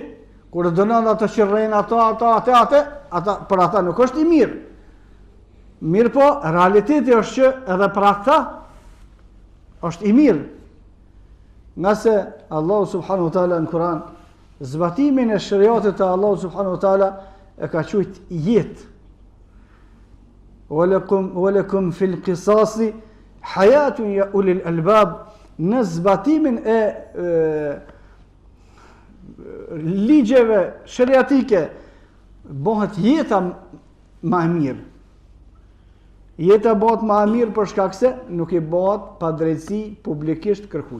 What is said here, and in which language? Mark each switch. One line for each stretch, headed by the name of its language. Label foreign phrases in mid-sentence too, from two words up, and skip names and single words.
Albanian: Kur dënon ato që rrejnë ata për ata nuk është i mirë. Mirë po, realiteti është që edhe për ata është i mirë. Nëse Allahu
Arabic: سبحانه وتعالى
Albanian: në Kur'an zbatimin e shariatit të Allahu
Arabic: سبحانه وتعالى
Albanian: e ka quajtur jetë.
Arabic: ولكم في القصاص حياة يا أولي الألباب,
Albanian: në zbatimin e ligjeve shariatike bëhet jeta më e mirë. Jeta bëhet më e mirë për shkak se nuk i bëhet pa drejtësi publikisht kërkuj.